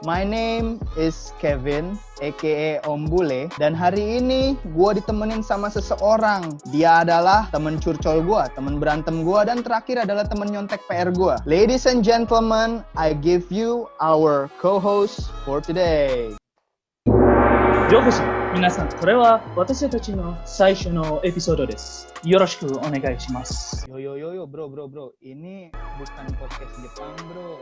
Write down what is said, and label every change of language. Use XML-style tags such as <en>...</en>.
<en>My name is Kevin, aka Om Bule,</en> <id>dan hari ini gue ditemenin sama seseorang. Dia adalah temen curcol gue, temen berantem gue, dan terakhir adalah temen nyontek PR gue.</id> <en>Ladies and gentlemen, I give you our co-host for today.</en> <ja>ようこそ皆さん、これは私たちの最初のエピソードです。よろしくお願いします。</ja> <en>Yo, bro.</en> <id>Ini bukan podcast Jepang, bro.</id>